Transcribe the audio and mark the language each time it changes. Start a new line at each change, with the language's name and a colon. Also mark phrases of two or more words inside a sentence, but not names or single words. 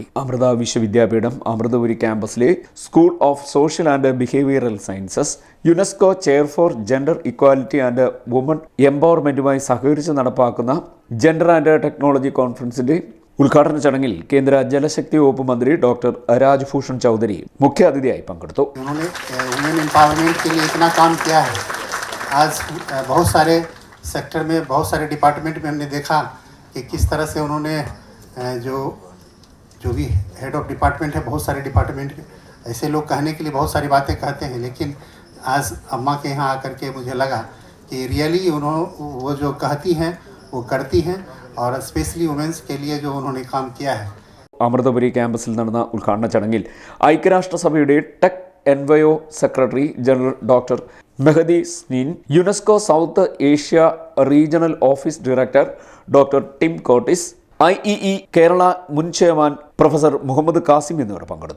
Malayalam: അമൃത വിശ്വവിദ്യാപീഠം അമൃതപുരി ക്യാമ്പസിലെ സ്കൂൾ ഓഫ് സോഷ്യൽ ആൻഡ് ബിഹേവിയറൽ സയൻസസ് യുനെസ്കോ ചെയർ ഫോർ ജെൻഡർ ഇക്വാലിറ്റി ആൻഡ് വുമൺ എംപവർമെന്റുമായി സഹകരിച്ച് നടപ്പാക്കുന്ന ജെൻഡർ ആൻഡ് ടെക്നോളജി കോൺഫറൻസിന്റെ ഉദ്ഘാടന ചടങ്ങിൽ കേന്ദ്ര ജലശക്തി വകുപ്പ് മന്ത്രി ഡോക്ടർ രാജ്ഭൂഷൺ ചൗധരി മുഖ്യാതിഥിയായി പങ്കെടുത്തു.
Hindi: आज बहुत सारे सेक्टर में बहुत सारे डिपार्टमेंट में हमने देखा कि किस तरह से उन्होंने जो भी
English: head of department
Hindi: है, बहुत सारे डिपार्टमेंट ऐसे लोग कहने के लिए बहुत सारी बातें कहते हैं, लेकिन आज अम्मा के यहाँ आकर के मुझे लगा कि रियली वो जो कहती हैं वो करती हैं और
English: specially womens
Hindi: के लिए जो उन्होंने काम किया है.
Malayalam: അമൃതപുരി ക്യാമ്പസിൽ നടന്ന ഉദ്ഘാടന ചടങ്ങിൽ ഐക്യരാഷ്ട്രസഭയുടെ ടെക് എൻവയോ സെക്രട്ടറി ജനറൽ ഡോക്ടർ മെഹദി സ്നീൻ, യുനെസ്കോ സൗത്ത് ഏഷ്യ റീജിയണൽ ഓഫീസ് ഡയറക്ടർ ഡോക്ടർ ടിം കോട്ടിസ്, IEE കേരള മുൻ ചെയർമാൻ പ്രൊഫസർ മുഹമ്മദ് കാസിം എന്നിവർ പങ്കെടുത്തു.